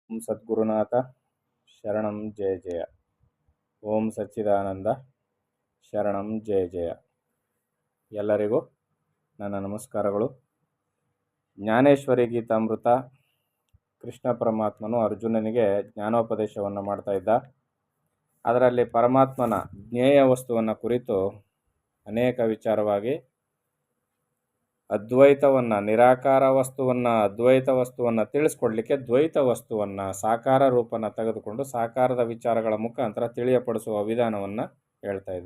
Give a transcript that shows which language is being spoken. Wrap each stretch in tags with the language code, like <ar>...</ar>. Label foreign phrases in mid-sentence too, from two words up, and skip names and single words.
<sa>ಓಂ ಸದ್ಗುರುನಾಥ ಶರಣಂ ಜಯ ಜಯ. ಓಂ ಸಚ್ಚಿದಾನಂದ ಶರಣಂ ಜಯ ಜಯ.</sa> <kn>ಎಲ್ಲರಿಗೂ ನನ್ನ ನಮಸ್ಕಾರಗಳು. ಜ್ಞಾನೇಶ್ವರಿ ಗೀತಾಮೃತ. ಕೃಷ್ಣ ಪರಮಾತ್ಮನು ಅರ್ಜುನನಿಗೆ ಜ್ಞಾನೋಪದೇಶವನ್ನು ಮಾಡ್ತಾ ಇದ್ದ. ಅದರಲ್ಲಿ ಪರಮಾತ್ಮನ ಜ್ಞೇಯ ವಸ್ತುವನ್ನು ಕುರಿತು ಅನೇಕ ವಿಚಾರವಾಗಿ ಅದ್ವೈತವನ್ನು, ನಿರಾಕಾರ ವಸ್ತುವನ್ನು, ಅದ್ವೈತ ವಸ್ತುವನ್ನು ತಿಳಿಸ್ಕೊಡ್ಲಿಕ್ಕೆ ದ್ವೈತ ವಸ್ತುವನ್ನು, ಸಾಕಾರ ರೂಪನ ತೆಗೆದುಕೊಂಡು ಸಾಕಾರದ ವಿಚಾರಗಳ ಮುಖಾಂತರ ತಿಳಿಯಪಡಿಸುವ ವಿಧಾನವನ್ನು ಹೇಳ್ತಾ ಇದ್ದ.</kn>